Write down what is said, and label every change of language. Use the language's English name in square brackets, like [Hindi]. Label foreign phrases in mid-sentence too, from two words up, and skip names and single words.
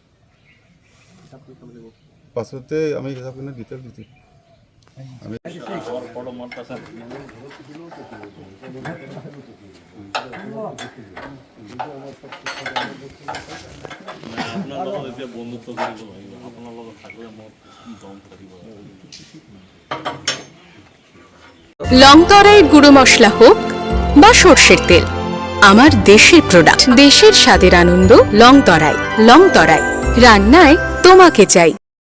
[Assamese] পাছতে আমি হিচাপ কৰি ডিটেইল দিছোঁ আমি বন্ধুত্ব কৰিব লাগিব আপোনাৰ লগত থাকিলে মই দম কৰিব [Bangla] লংতরাই গুঁড়ো মশলা হোক বা সরষের তেল আমার দেশের প্রোডাক্ট দেশের স্বাদের আনন্দ লংতরাই রান্নায় তোমাকে চাই।